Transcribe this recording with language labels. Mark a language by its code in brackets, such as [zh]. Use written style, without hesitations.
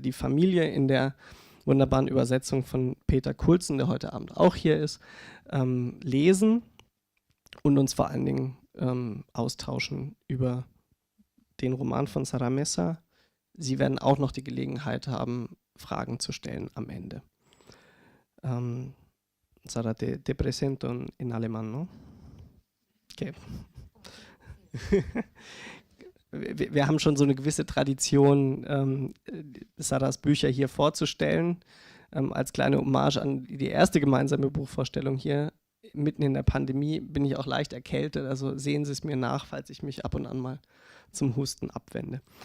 [de] die Familie in der wunderbaren Übersetzung von Peter Kulzen, der heute Abend auch hier ist, lesen und uns vor allen Dingen austauschen über den Roman von Sara Mesa. Sie werden auch noch die Gelegenheit haben, Fragen zu stellen am Ende. [es] Sara, te presento en alemán, ¿no? Okay. [de] Wir haben schon so eine gewisse Tradition, Saras Bücher hier vorzustellen, als kleine Hommage an die erste gemeinsame Buchvorstellung hier. Mitten in der Pandemie bin ich auch leicht erkältet, also sehen Sie es mir nach, falls ich mich ab und an mal zum Husten abwende.